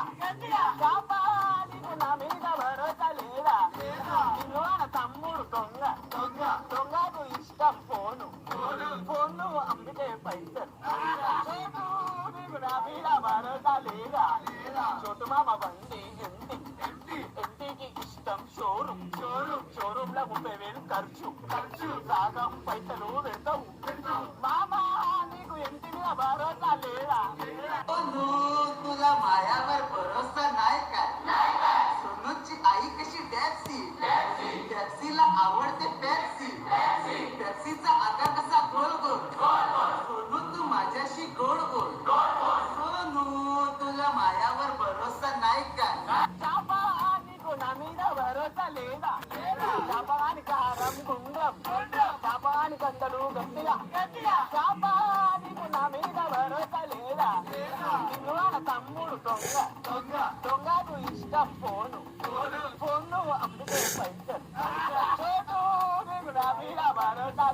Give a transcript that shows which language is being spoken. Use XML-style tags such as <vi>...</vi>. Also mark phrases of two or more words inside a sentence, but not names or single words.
<te>నీకు నా మీద భరోసా లేదా నిన్న తమ్ముడు దొంగకు ఇష్టం ఫోను అమ్మితే పైసలు నీకు నా మీద భరోసా లేదా చోటు మామ బండి ఎంటికి ఇష్టం షోరూమ్ లో 30,000 ఖర్చు సాగం పైసలు పెడతావు మామా నీకు ఎంటి మీద భరోసా లేదా</te> <mr>तुला मायावर भरोसा नाही का सोनूची आई कशी टॅक्सीला आवडते टॅक्सीचा आकार कसा गोल सोनू तू माझ्याशी गोड सोनू तुला मायावर भरोसा नाही का</mr> <te>నీకు నా మీద భరోసా లేదా చాపాని కారం గుండ్రం చాపాని కంటలు గట్టిగా నీకు నా మీద భరోసా లేదా నిన్న తమ్ముడు దొంగకు ఇష్టం ఫోను అమ్మితే పైసలు చోటు నీకు నా మీద భరోసా</te>